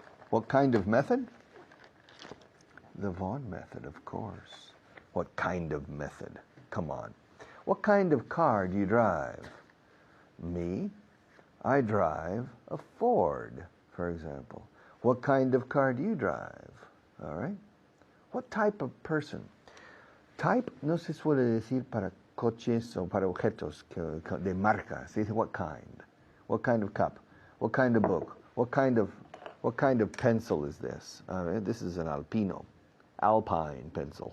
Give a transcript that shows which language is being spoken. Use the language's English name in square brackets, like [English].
[English] What kind of method? The Vaughan method, of course. What kind of method? Come on. What kind of car do you drive? Me? I drive a Ford, for example. What kind of car do you drive? All right. What type of person? [Spanish] Type no se suele decir para coches o para objetos de marca. Se dice [English] what kind. What kind of cup? What kind of book? What kind of pencil is this? This is an Alpine pencil.